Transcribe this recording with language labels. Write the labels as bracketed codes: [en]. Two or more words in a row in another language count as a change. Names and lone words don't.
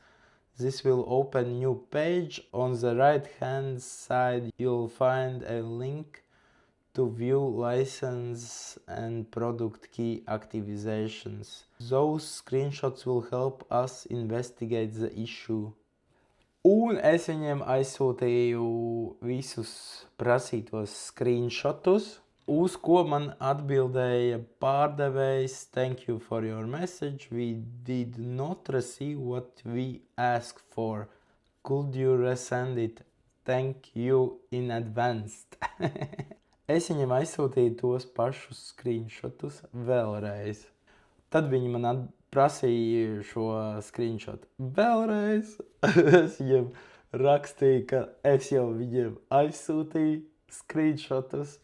[en] This will open new page. On the right-hand side, you'll find a link to view license and product key activations. Those screenshots will help us investigate the issue." [lv] Un es viņiem aizsūtīju visus prasītos screenshotus, uz ko man atbildēja pārdevējs: [en] "Thank you for your message. We did not receive what we asked for. Could you resend it? Thank you in advance." [lv] Es viņam aizsūtīju tos pašus screenshotus vēlreiz. Tad viņi man prasīja šo screenshot vēlreiz. Es viņam rakstīju, ka es jau viņiem aizsūtīju screenshotus.